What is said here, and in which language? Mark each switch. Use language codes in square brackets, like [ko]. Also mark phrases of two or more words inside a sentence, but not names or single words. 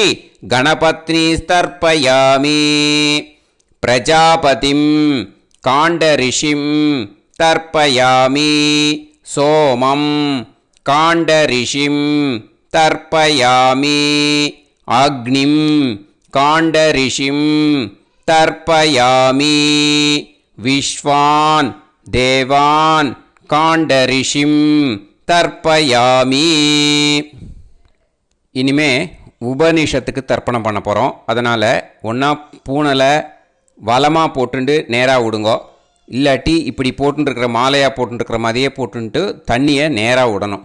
[sa] गणपत्नीस्तर्पयामि प्रजापतिं काण्डऋषिं तर्पयामि सोमं काण्डऋषिं तर्पयामि अग्निं काण्डऋषिं तर्पयामि विश्वान् देवान् काण्डऋषिं தர்ப்பயாமி. [ta] இனிமே உபநிஷத்துக்கு தர்ப்பணம் பண்ண போகிறோம். அதனால் ஒன்றா பூனலை வலமாக போட்டுண்டு நேராக விடுங்கோ, இல்லாட்டி இப்படி போட்டுருக்கிற மாலையாக போட்டுருக்கிற மாதிரியே போட்டுன்ட்டு தண்ணியை நேராக விடணும்.